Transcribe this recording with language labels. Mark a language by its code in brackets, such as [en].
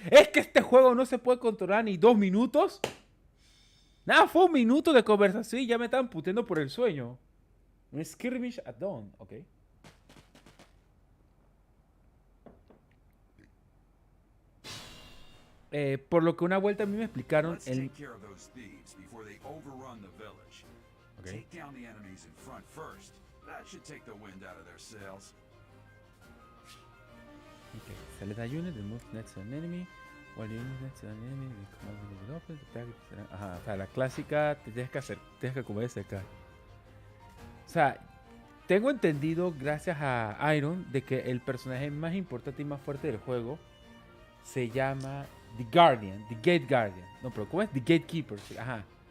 [es] Es que este juego no se puede controlar ni 2 minutos. Nada, fue 1 minuto de conversación y ya me estaban puteando por el sueño. Un [en] skirmish at dawn, [es] ok. Por lo que una vuelta a mí me explicaron [en] Let's take care of those thieves before they overrun the village. Okay. Take down the enemies in front first. That should take the wind out of their sails. Okay. Select a unit that moves next to an enemy. While the unit next to an enemy, the command will be open. [es] Ajá, o sea, la clásica te tienes que comer ese acá. O sea, tengo entendido, gracias a Iron, de que el personaje más importante y más fuerte del juego se llama The Guardian, The Gate Guardian. No, pero ¿cómo es? The Gatekeeper. Sí, ajá.